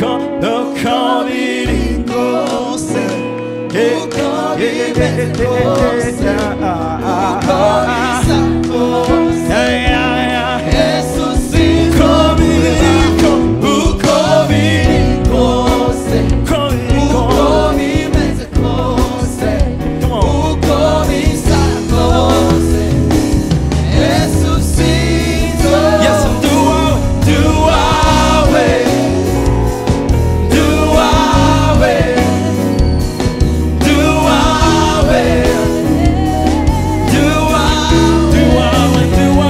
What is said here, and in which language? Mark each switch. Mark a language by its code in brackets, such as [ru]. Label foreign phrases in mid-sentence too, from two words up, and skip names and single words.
[rn] kose, uko bimeze kose, uko bisa kose, Yesu sinzo uko biri kose, uko bimeze kose, uko bisa kose, Yesu sinzo. [en] Yes, do awe, do awe, do awe, do awe, do awe, do